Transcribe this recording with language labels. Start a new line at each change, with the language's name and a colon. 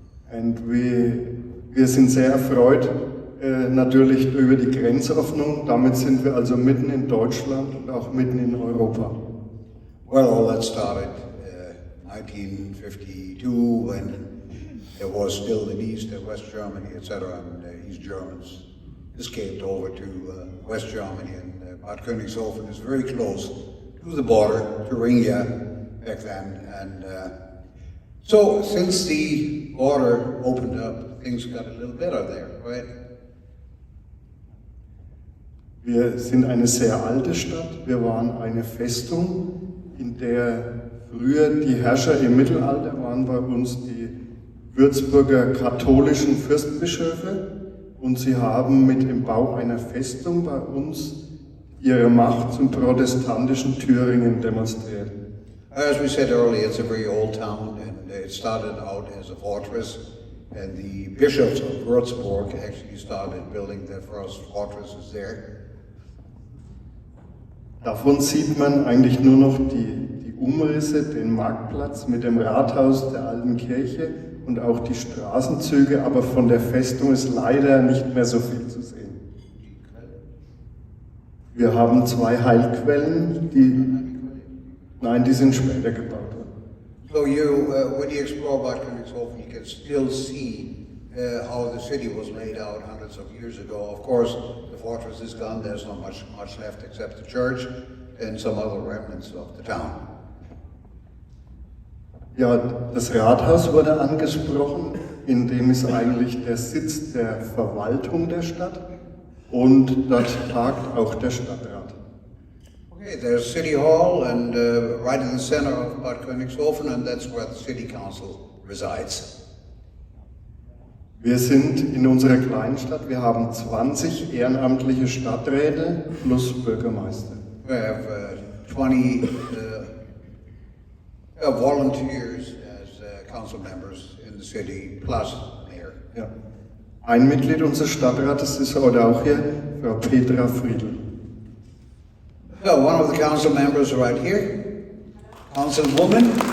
German: And wir sind sehr erfreut, natürlich über die Grenzöffnung. Damit sind wir also mitten in Deutschland und auch mitten in Europa.
English: Well, all that started 1952 when there was still in East and West Germany, etc., and East Germans escaped over to West Germany, and Bad Konigshofen is very close to the border, Thuringia back then, and so since the border opened up, things got a little better there, right?
German: Wir sind eine sehr alte Stadt. Wir waren eine Festung, in der früher die Herrscher im Mittelalter waren bei uns die Würzburger katholischen Fürstbischöfe, und sie haben mit dem Bau einer Festung bei uns ihre Macht zum protestantischen Thüringen demonstriert.
English: As we said earlier, it's a very old town, and it started out as a fortress, and the bishops of Würzburg actually started building their first fortresses there.
German: Davon sieht man eigentlich nur noch die Umrisse, den Marktplatz mit dem Rathaus der alten Kirche und auch die Straßenzüge, aber von der Festung ist leider nicht mehr so viel zu sehen. Wir haben 2 Heilquellen, die sind später gebaut worden.
English: So when you explore Bad Konigshofen, you can still see how the city was laid out hundreds of years ago. Of course, the fortress is gone. There's not much left except the church and some other remnants of the town.
German: Ja, das Rathaus wurde angesprochen, in dem ist eigentlich der Sitz der Verwaltung der Stadt und dort tagt auch der Stadtrat.
English: Okay, there's City Hall and right in the center of Bad Konigshofen, and that's where the City Council resides.
German: Wir sind in unserer kleinen Stadt, wir haben 20 ehrenamtliche Stadträte plus Bürgermeister.
English: We have 20 volunteers as council members in the city, plus mayor.
German: Ja. Ein Mitglied unseres Stadtrates ist heute auch hier, Frau Petra Friedl.
English: So one of the council members right here, Councilwoman.